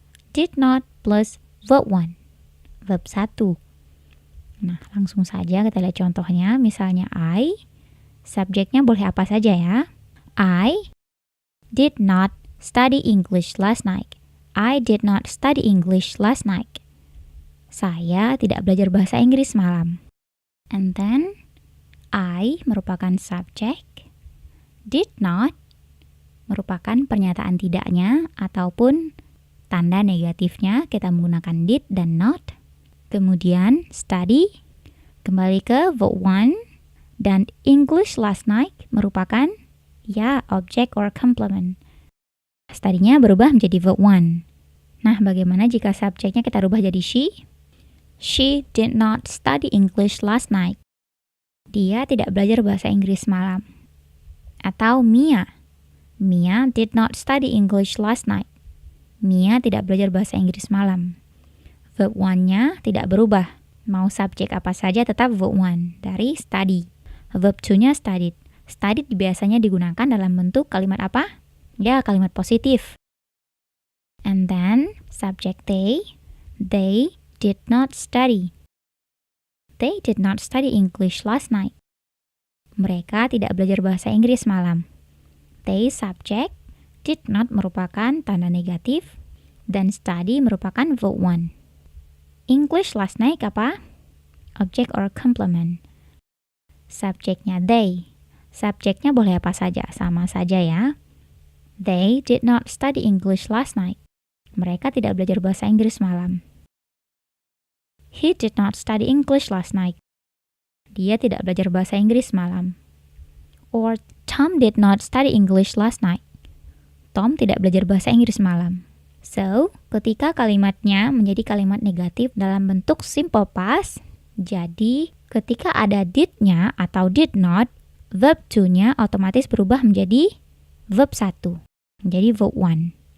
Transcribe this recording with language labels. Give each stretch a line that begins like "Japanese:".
English: Did not plus verb one, verb 1.
Indonesian: Nah, langsung saja kita lihat contohnya. Misalnya subjeknya boleh apa saja ya.
English: I did not study English last night. I did not study English last night.
Indonesian: Saya tidak belajar bahasa Inggris malam. And then, I merupakan subjek. Did not merupakan pernyataan tidaknya ataupun tanda negatifnya. Kita menggunakan did dan not. Kemudian, study, kembali ke verb one. Dan English last night merupakan object or complement. Study-nya berubah menjadi verb one. Nah, bagaimana jika subjeknya kita rubah jadi she?
English: She did not study English last night.
Indonesian: Dia tidak belajar bahasa Inggris malam. Atau Mia.
English: Mia did not study English last night.
Indonesian: Mia tidak belajar bahasa Inggris malam. Verb one-nya tidak berubah. Mau subjek apa saja tetap verb one dari study. Verb two-nya studied. Studied biasanya digunakan dalam bentuk kalimat apa? Ya, kalimat positif.
English: And then, subject they did not study. They did not study English last night.
Indonesian: Mereka tidak belajar bahasa Inggris malam. They subject, did not merupakan tanda negatif, dan study merupakan verb one. English last night apa? Object or complement. Subjeknya they. Subjeknya boleh apa saja, sama saja ya.
English: They did not study English last night.
Indonesian: Mereka tidak belajar bahasa Inggris malam.
English: He did not study English last night.
Indonesian: Dia tidak belajar bahasa Inggris malam.
English: Or Tom did not study English last night.
Indonesian: Tom tidak belajar bahasa Inggris malam. So, ketika kalimatnya menjadi kalimat negatif dalam bentuk simple past, jadi ketika ada did-nya atau did not, verb to-nya otomatis berubah menjadi verb 1, menjadi verb 1.